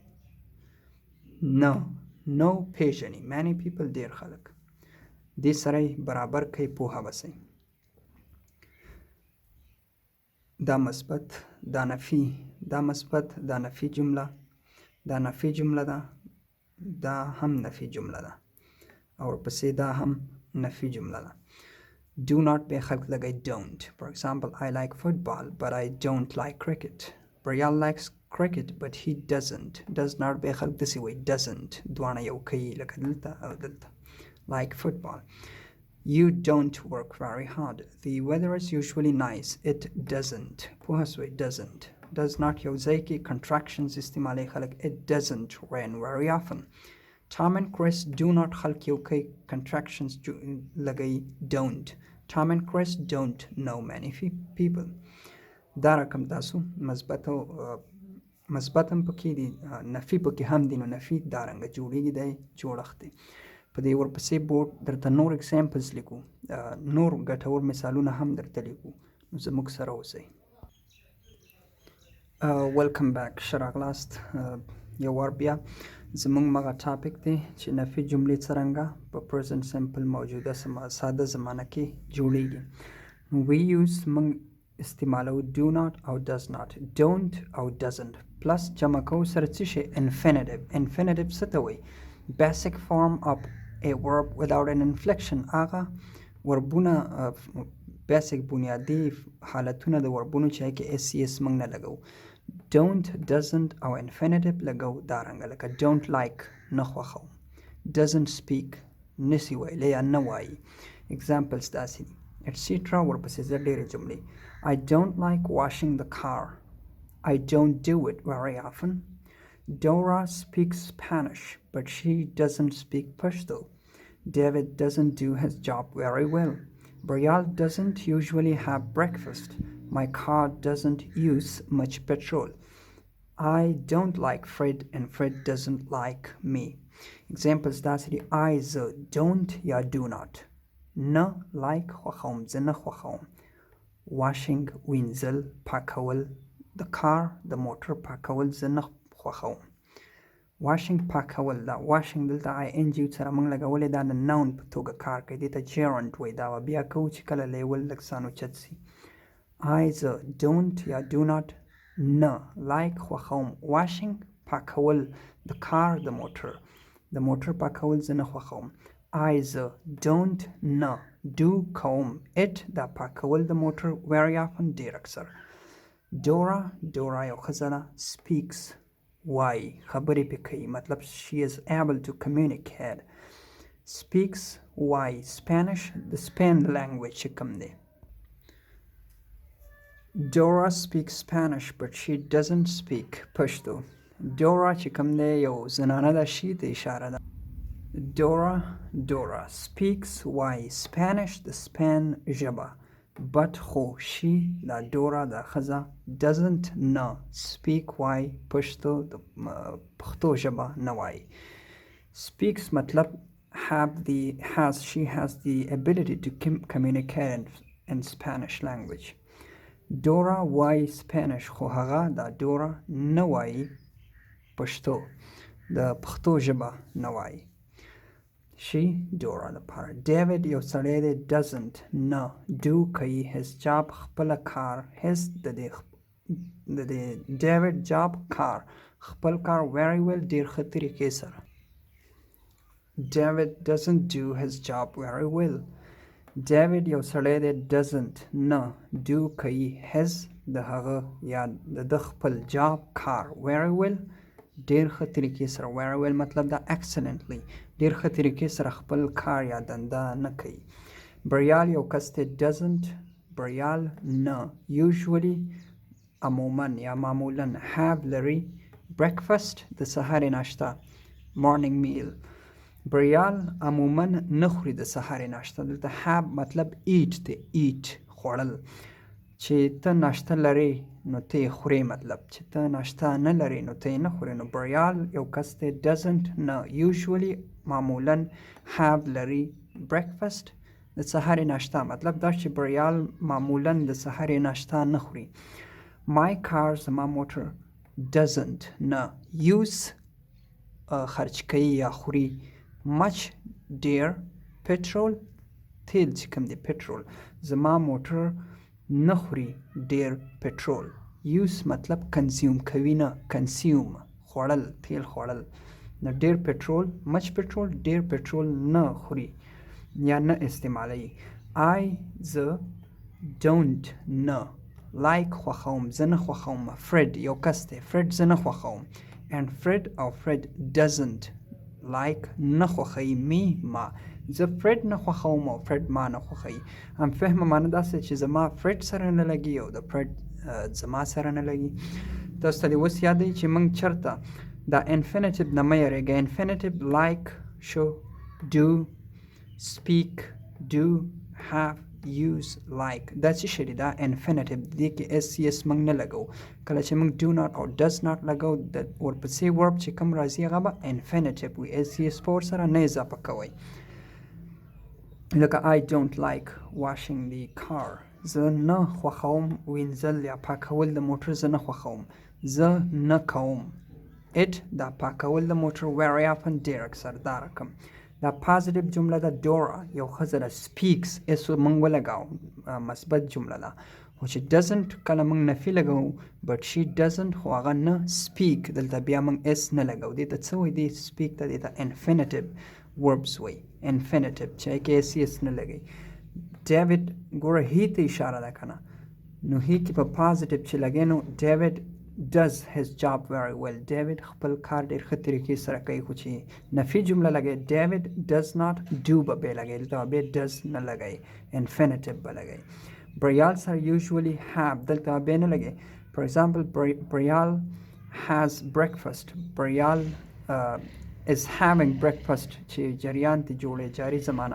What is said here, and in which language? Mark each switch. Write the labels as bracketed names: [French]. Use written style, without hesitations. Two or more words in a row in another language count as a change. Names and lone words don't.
[Pashto] no پیژني [English] many people [Pashto] ډیر خلک دې سره برابر کوي پوهه وسئ دا مثبت دا نفي دا مثبت دا نفي جمله دا نفي جمله ده دا هم نفي جمله ده او ورپسې دا هم نفي جمله ده [English] do not [Pashto] به خلق لګی [English] don't for example I like football but I don't like cricket Brian likes cricket but he does not [Pashto] به خلق دسی وی doesn't دواړه یو کوي لکه دلته او دلته [English] like football You don't work very hard. The weather is usually nice. It doesn't. [Pashto] پوه شوئ [English] doesn't. Does not [Pashto] یو ځای کې contractions استعمالوي خلک [English] It doesn't rain very often. Tom and Chris do not [Pashto] خلک یو کوي contractions لګوي don't. [English] Tom and Chris don't know many people. [Pashto] دا رقم تاسو مثبت هم پکې دي نفي پکې هم دي نو نفي دا رنګه جوړیږي دی جوړښت دی په دې ورپسې بورډ درته نور اکزامپلز لیکو نور ګټور مثالونه هم درته لیکو نو زموږ سره اوسئ [English] welcome back [Pashto] ښه راغلاست یو وار بیا زموږ مغه ټاپک دی چې نفي جملې څرنګه په [English] present simple [Pashto] موجوده ساده زمانه کې جوړیږي [English] we use [Pashto] موږ استعمالو do not او [English] does not don't [Pashto] او doesn't پلس جمع کوو سره څه شی infinitive څه ته وایي [English] basic form of a verb without an inflection [Pashto] هغه وربونه basic بنیادی حالتونه د وربونو چې کې SCS موږ نه لګو [English] don't doesn't [Pashto] او infinitive لګو دا رنګه لکه [English] don't like [Pashto] نه خوښوم [English] doesn't speak [Pashto] نسی ویلی یا نه وایي examples داسې دي etc ورپسې زه ډېرې جملې [English] I don't like washing the car I don't do it very often Dora speaks Spanish, but she doesn't speak Pashto. David doesn't do his job very well. Brial doesn't usually have breakfast. My car doesn't use much petrol. I don't like Fred, and Fred doesn't like me. Examples that's the I don't ya do not. No like [Pashto] خوښوم زه نه خوښوم washing وینځل پاکول [English] the car the motor [Pashto] پاکول زه نه خوښوم washing پاکول دا washing دلته ING سره موږ لګولې دا د noun په توګه کار کوي دې ته gerund وایي دا بیا کوو چې کله لیول لږ سان اوچت سي [English] I don't [Pashto] یا [English] do not [Pashto] نه like خوښوم washing پاکول [English] the car the motor [Pashto] پاکول زه نه خوښوم [English] I don't [Pashto] نه do کوم it دا پاکول [English] the motor very often [Pashto] ډیر اکثر Dora یو ښځه ده [English] speaks [Pashto] وای خبرې پې کوي مطلب [English] she is able to communicate speaks why Spanish the Spain language [Pashto] چې کوم دی. [English] Dora speaks Spanish but she doesn't speak Pashto. [Pashto] Dora چې کوم دی یو زنانه ده شي ته اشاره ده. [English] Dora speaks why Spanish [Pashto] د Spain ژبه but خو she دا Dora دا ښځه doesn't نه [English] speak why [Pashto] پښتو د پښتو ژبه نه وایي. [English] Speaks مطلب she has the ability to communicate in Spanish language. [Pashto] Dora وایي Spanish خو هغه دا Dora نه وایي پښتو د پښتو ژبه نه وایي. She Dora لپاره. David یو سړی دی doesn't نه do کوي [English] his job [Pashto] خپله کار his د دې David job کار خپل کار [English] very well [Pashto] ډېر ښه طریقې سره. [English] David doesn't do his job very well. [Pashto] David یو سړی دی doesn't نه do کوي his د هغه یا د خپل job کار [English] very well [Pashto] ډېر ښه طریقې سره. [English] very well [Pashto] مطلب دا excellently ډېر ښه طریقې سره خپل کار یا دنده نه کوي. بریال یو کس دی doesn't بریال نه usually عموما یا معمولا have لري breakfast د سهارې ناشته [English] morning meal. [Pashto] بریال عموما نه خوري د سهارې ناشته. دلته have مطلب eat دی eat خوړل. چې ته ناشته لرې نو ته یې خورې مطلب چې ته ناشته نه لرې نو ته یې نه خورې. نو بریال یو کس دی doesn't نه usually معمولا have لري breakfast د سهارې ناشته مطلب دا چې بریال معمولا د سهارې ناشته نه خوري. [English] my car [Pashto] زما موټر doesn't نه use خرچ کوي یا خوري much ډېر petrol تیل چې کوم دی petrol زما موټر نه خوري ډېر پټرول. use مطلب کنزیوم کوي نه کنزیوم خوړل تیل خوړل. نو ډېر پټرول much petrol ډېر پټرول نه خوري یا نه استعمالوي. I زه don't نه like خوښوم زه نه خوښوم. Fred یو کس دی Fred زه نه خوښوم [English] and Fred [Pashto] او Fred [English] doesn't like [Pashto] نه خوښوي me ما. زه فرید نه خوښوم او فرید ما نه خوښوي. هم فهمه معنی داسې چې زما فرید سره نه لګي او د فرید زما سره نه لګي. تاسو ته دې اوس یاد دی چې موږ چېرته دا انفینیټیو نه مه یېرېږئ. انفینیټیو like شو [English] do speak do have use like [Pashto] دا څه شی دی دا انفینیټیو دې کې اس موږ نه لګو. کله چې موږ [English] do not [Pashto] او [English] does not [Pashto] لګو د ورپسې ورب چې کوم راځي هغه به انفینیټیو وي. اس په ورسره نه اضافه کوئ. لکه [English] I don't like washing the car [Pashto] زه نه خوښوم وینځل یا پاکول د موټر زه نه خوښوم زه نه کوم. it دا پاکول د موټر [English] very often [Pashto] ډېر اکثر دا رقم. دا پازیټیو جمله ده Dora یو ښځه ده speaks اس موږ ولګاو مثبت جمله ده. خو چې doesn't کله موږ نفي لګوو [English] but she doesn't [Pashto] خو هغه نه speak دلته بیا موږ اس نه لګوو. دې ته څه وایي دې speak ته دې ته [English] infinitive verbs [Pashto] وایي infinitive چې کې اس نه لګي. David ګوره هی ته اشاره ده که نه نو هی کې په پازیټیو چې لګې نو [English] David does his job very well. [Pashto] David خپل کار ډېر ښه طریقې سره کوي. خو چې نفي جمله لګی [English] David does not do [Pashto] به بې لګی دلته به does نه لګی infinitive به لګی. بریال سره [English] usually have [Pashto] دلته به نه لګی. [English] for example [Pashto] بریال has breakfast بریال [English] is having breakfast [Pashto] چې جریان ته جوړې جاری زمانه.